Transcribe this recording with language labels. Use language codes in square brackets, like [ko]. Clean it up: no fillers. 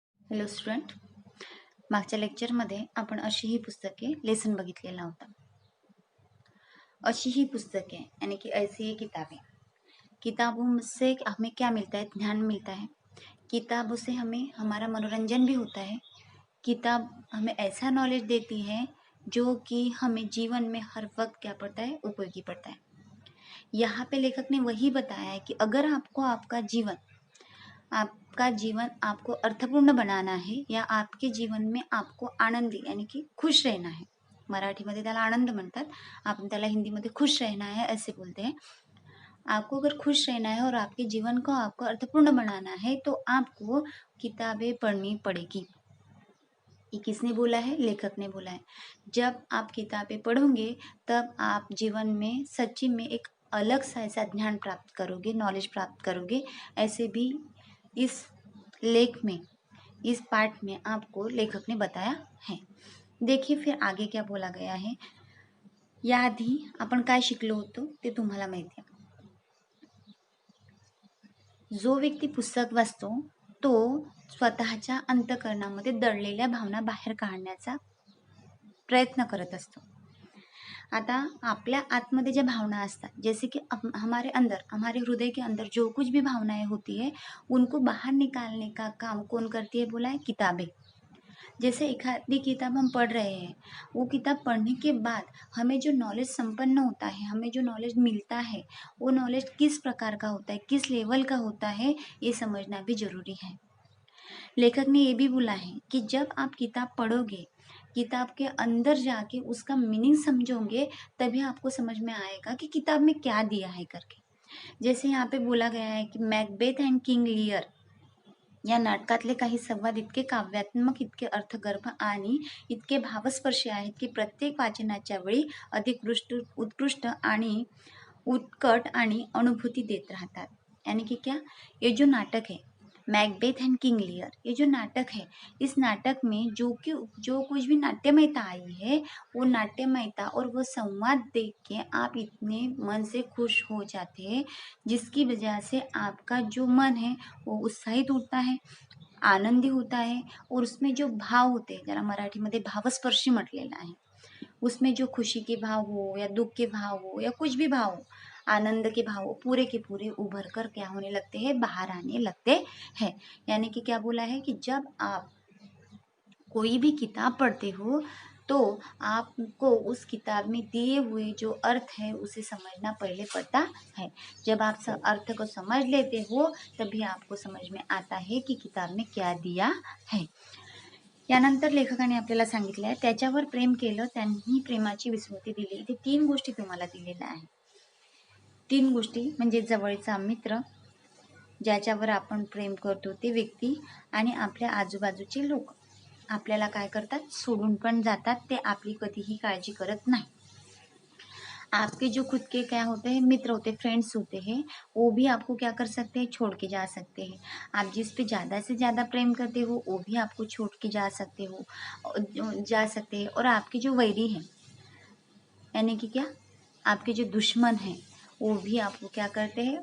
[mr] Hello student, मागच्या लेक्चरमध्ये आपण अशी ही पुस्तके लेसन बघितलेला होता. अशी ही पुस्तकें [hi] यानी कि ऐसी ही किताबें, किताबों से हमें क्या मिलता है? ज्ञान मिलता है. किताबों से हमें हमारा मनोरंजन भी होता है. किताब हमें ऐसा नॉलेज देती है जो कि हमें जीवन में हर वक्त क्या पड़ता है? उपयोगी पड़ता है. यहाँ पे लेखक ने वही बताया है कि अगर आपको आपका जीवन आपको अर्थपूर्ण बनाना है या आपके जीवन में आपको आनंदी यानी कि खुश रहना है, [mr] मराठीमध्ये त्याला आनंद म्हणतात, आपण त्याला [hi] हिंदीमध्ये खुश रहना है ऐसे बोलते हैं. आपको अगर खुश रहना है और आपके जीवन को आपको अर्थपूर्ण बनाना है तो आपको किताबें पढ़नी पड़ेगी. ये किसने बोला है? लेखक ने बोला है. जब आप किताबें पढ़ोगे तब आप जीवन में सच्ची में एक अलग सा ऐसा ज्ञान प्राप्त करोगे, नॉलेज प्राप्त करोगे. ऐसे भी इस लेख में, इस पार्ट में आपको लेखक ने बताया है. देखिए फिर आगे क्या बोला गया है. [mr] याआधी आपण काय शिकलो होतो ते तुम्हाला माहिती आहे. जो व्यक्ती पुस्तक वाचतो तो स्वतःच्या अंतःकरणामध्ये दडलेल्या भावना बाहेर काढण्याचा प्रयत्न करत असतो. आता आपल्या आतमध्ये ज्या भावना असतात, [hi] जैसे कि हमारे अंदर, हमारे हृदय के अंदर जो कुछ भी भावनाएं होती है उनको बाहर निकालने का काम कौन करती है? बोला है किताबें. जैसे एक आदि किताब हम पढ़ रहे हैं, वो किताब पढ़ने के बाद हमें जो नॉलेज संपन्न होता है, हमें जो नॉलेज मिलता है, वो नॉलेज किस प्रकार का होता है, किस लेवल का होता है, ये समझना भी जरूरी है. लेखक ने ये भी बोला है कि जब आप किताब पढ़ोगे, किताब के अंदर जाके उसका मीनिंग समझोगे, तभी आपको समझ में आएगा कि किताब में क्या दिया है करके. जैसे यहाँ पे बोला गया है की [mr] मॅकबेथ अँड किंग लिअर या नाटकातले काही संवाद इतके काव्यात्मक, इतके अर्थगर्भ आणि इतके भावस्पर्शी आहेत की प्रत्येक वाचनाच्या वेळी अधिक उत्कृष्ट आणि उत्कट आणि अनुभूति देत राहतात. [hi] यानी कि क्या, ये जो नाटक है मैकबेथ एंड किंग लियर, ये जो नाटक है, इस नाटक में जो कुछ भी नाट्यमयता आई है, वो नाट्यमयता और वो संवाद देख के आप इतने मन से खुश हो जाते हैं, जिसकी वजह से आपका जो मन है वो उत्साहित होता है, आनंदी होता है. और उसमें जो भाव होते हैं, [mr] ज्याला मराठीमध्ये भावस्पर्शी म्हटलेला आहे, [hi] उसमें जो खुशी के भाव हो या दुख के भाव हो या कुछ भी भाव हो, आनंद के भाव पूरे के पूरे उभर कर क्या होने लगते हैं? बाहर आने लगते हैं. यानी कि क्या बोला है कि जब आप कोई भी किताब पढ़ते हो तो आपको उस किताब में दिए हुए जो अर्थ है उसे समझना पहले पड़ता है. जब आप अर्थ को समझ लेते हो तभी आपको समझ में आता है कि किताब में क्या दिया है. [mr] यानंतर लेखकाने आपल्याला सांगितलं आहे, त्याच्यावर प्रेम केलं त्यांनी प्रेमाची विस्मृती दिली. इथे 3 गोष्टी तुम्हाला दिलेल्या आहेत. 3 गोष्टी म्हणजे जवळचा मित्र, ज्याच्यावर आपण प्रेम करतो ते व्यक्ती आणि आपल्या आजूबाजूचे लोक. आपल्याला काय करतात? सोडून पण जातात. ते आपली कधीही काळजी करत नाही. [hi] आपके जो खुद के क्या होते हैं? मित्र होते हैं, फ्रेंड्स होते हैं, वो भी आपको क्या कर सकते हैं? छोड़ के जा सकते हैं. आप जिस पे ज़्यादा से ज़्यादा प्रेम करते हो वो भी आपको छोड़ के जा सकते हैं. और आपके जो वैरी हैं, यानी कि क्या, आपके जो दुश्मन हैं, वो भी आपको क्या करते हैं?